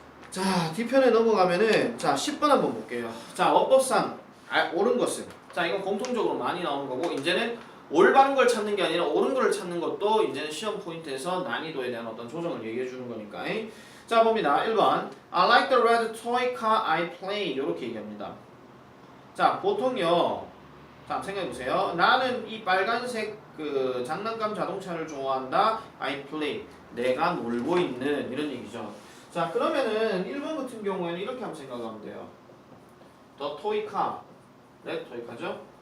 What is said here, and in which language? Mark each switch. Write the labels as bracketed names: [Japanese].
[Korean] 자, D편에 넘어가면은 자, 10번 한번 볼게요. 자, 어법상 옳은 것은 자, 이건 공통적으로 많이 나오는 거고 이제는 올바른 걸 찾는 게 아니라 옳은 걸 찾는 것도 이제는 시험 포인트에서 난이도에 대한 어떤 조정을 얘기해 주는 거니까. 자, 봅니다. 1번 [English] I like the red toy car I play [Korean] 이렇게 얘기합니다. 자, 보통요. 자, 생각해보세요. 나는 이 빨간색 그 장난감 자동차를 좋아한다. [English] I play. [Korean] 내가 놀고 있는 이런 얘기죠. 자, 그러면은 1번 같은 경우에는 이렇게 한번 생각하면 돼요. The toy car. red toy car죠?